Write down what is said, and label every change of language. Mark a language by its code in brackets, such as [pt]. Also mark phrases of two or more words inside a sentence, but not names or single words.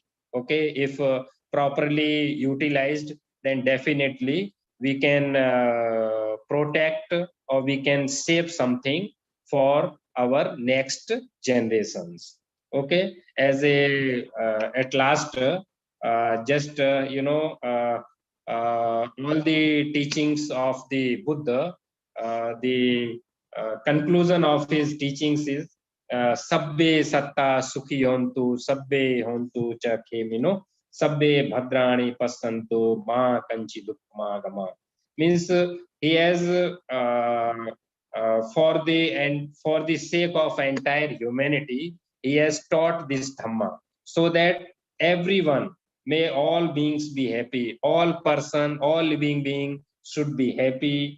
[en] Okay, if properly utilized, then definitely we can protect, or we can save something for our next generations. Okay, as a at last, just all the teachings of the Buddha, the conclusion of his teachings is [pi] sabbe satta sukhi hontu, sabbe hontu cha khemino, sabbe bhadrani passantu ma kanchi dukkama gama. [en] Means he has for the sake of entire humanity, he has taught this Dhamma, so that everyone, may all beings be happy. All person, all living being should be happy.